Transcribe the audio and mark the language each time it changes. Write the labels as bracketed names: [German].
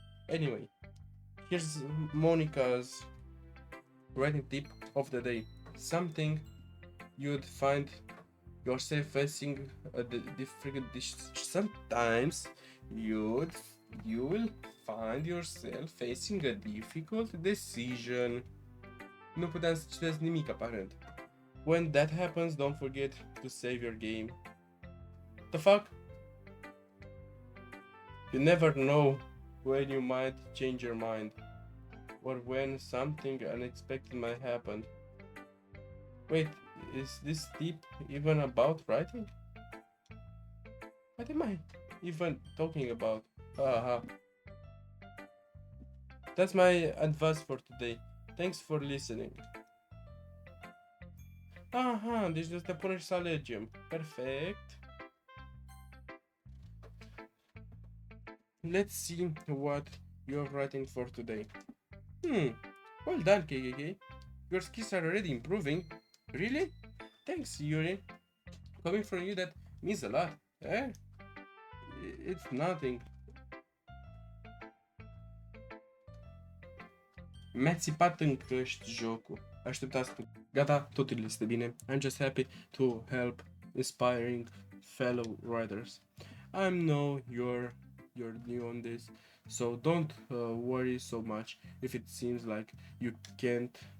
[English] Anyway, here's Monica's writing tip of the day. Something you'd find yourself facing a different. Sometimes you'd you will find yourself facing a difficult decision. [Romanian] Nu puteam să citesc nimic aparent. [English] When that happens, don't forget to save your game. The fuck? You never know when you might change your mind, or when something unexpected might happen. Wait, is this tip even about writing? What am I even talking about? Haha. That's my advice for today. Thanks for listening. [Romanian] Aha, deci de asta punem și să alegem. Perfect. [English] Let's see what you're writing for today. Well done, KKK. Your skills are already improving. Really? Thanks, Yuri. Coming from you, that means a lot. Eh? It's nothing. [Romanian] Mi-a țipat în căști jocul. Așteptați tu. Gata, totul este bine. [English] I'm just happy to help inspiring fellow writers. I know you're new on this, so don't worry so much if it seems like you can't.